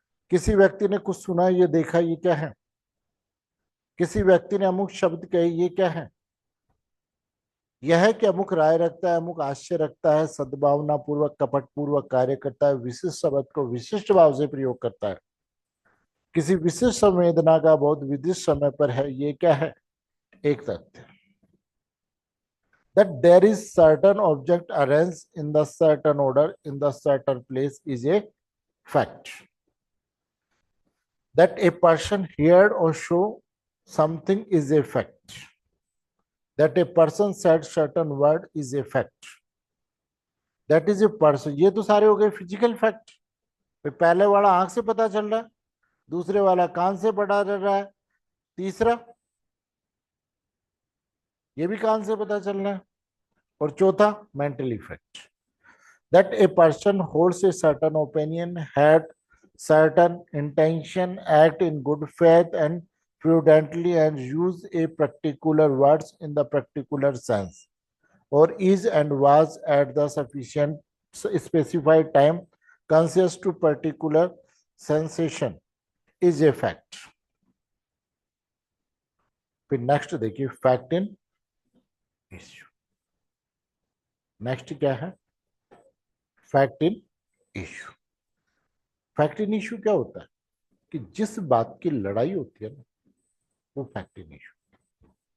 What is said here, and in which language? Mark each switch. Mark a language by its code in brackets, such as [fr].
[hi] किसी व्यक्ति ने कुछ सुना, ये देखा, ये क्या है। किसी व्यक्ति ने अमुक शब्द कहे, ये क्या है। यह है कि अमुक राय रखता है, अमुक आशय रखता है, सद्भावना पूर्वक कपट पूर्वक कार्य करता है, विशिष्ट शब्द को विशिष्ट भाव से प्रयोग करता है। किसी विशिष्ट संवेदना का बहुत विशिष्ट समय पर है, ये क्या है? एक तथ्य। [en] That there is certain object arranged in the certain order in the certain place is a fact. That a person heard or saw something is a fact. That a person said certain word is a fact. That is a person. [hi] ये तो सारे हो गए physical fact. पहले वाला आंख से पता चल रहा है, दूसरे वाला कान से पता चल रहा है, तीसरा ये भी कान से पता चल रहा है, और चौथा mental effect. [en] That a person holds a certain opinion, had certain intention, act in good faith and prudently, and use a particular words in the particular sense, or is and was at the sufficient specified time conscious to particular sensation is a fact. [hi] फिर next देखिए, fact in issue. Next क्या है? Fact in issue. Fact in issue क्या होता है कि जिस बात की लड़ाई होती है ना, वो फैक्ट इन इश्यू।